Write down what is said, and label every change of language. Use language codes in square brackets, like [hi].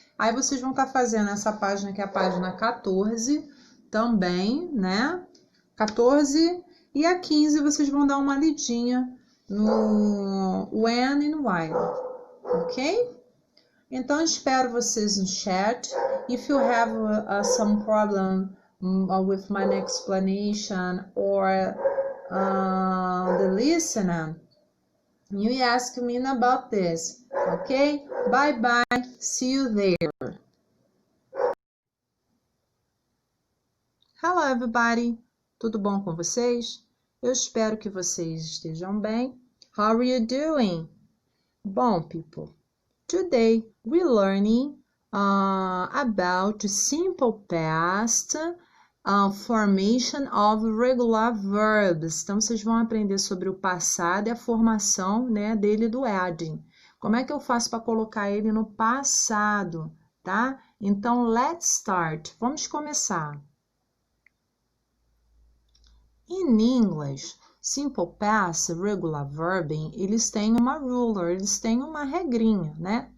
[pt] Aí vocês vão estar fazendo essa página, que é a página 14, também, né? 14 e a 15 vocês vão dar uma lidinha no when e no while, ok? Então, espero vocês no chat. [en] If you have some problem with my explanation or the listening, you ask me about this, ok? Bye bye, see you there. Hello everybody, [pt] tudo bom com vocês? Eu espero que vocês estejam bem. [en] How are you doing? Bom, people, today we're learning about simple past formation of regular verbs. [pt] Então, vocês vão aprender sobre o passado e a formação, né, dele do adding. Como é que eu faço para colocar ele no passado, tá? Então, [en] let's start. [pt] Vamos começar. [en] In English, simple past, regular verb, [pt] eles têm uma ruler, eles têm uma regrinha, né?